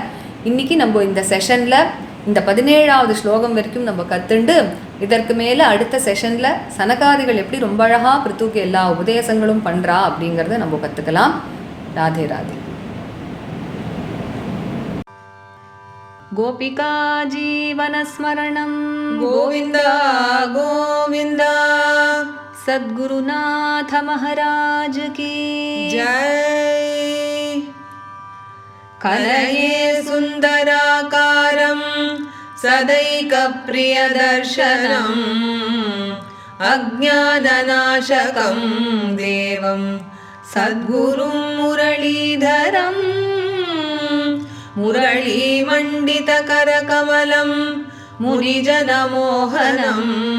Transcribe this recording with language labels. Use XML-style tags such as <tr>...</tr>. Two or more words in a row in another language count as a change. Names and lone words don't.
<ta>இன்றைக்கி நம்ம இந்த செஷனில் இந்த 17வது ஸ்லோகம் வரைக்கும் நம்ம கற்றுண்டு இதற்கு மேலே அடுத்த செஷனில் சனகாதிகள் எப்படி ரொம்ப அழகாக பிருத்துவுக்கு எல்லா உபதேசங்களும் பண்ணுறா அப்படிங்கிறத நம்ம கற்றுக்கலாம். ராதே ராதே. கோபிகா ஜீவனஸ்மரணம் கோவிந்தா கோவிந்தா.</ta> <hi>सद्गुरुनाथ महाराज की जय.</hi> <sa>कलये सुन्दराकारं सदैकप्रियदर्शनम् अज्ञाननाशकं देवं सद्गुरुं मुरलीधरं मुरलीमण्डितकरकमलं मुनिजनमोहनम्</sa>